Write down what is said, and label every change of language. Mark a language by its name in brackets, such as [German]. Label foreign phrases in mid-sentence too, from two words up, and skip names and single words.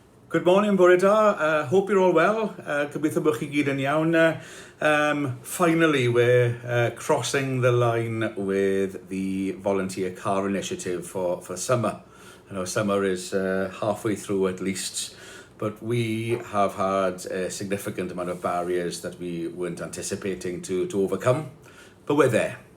[English] Good morning, [Welsh] bore da. [English] Hope you're all well. [Welsh] Gobeithio bod chi gyd yn iawn. [English] Finally, we're crossing the line with the Volunteer Car Initiative for summer. I know summer is halfway through at least, but we have had a significant amount of barriers that we weren't anticipating to overcome, but we're there.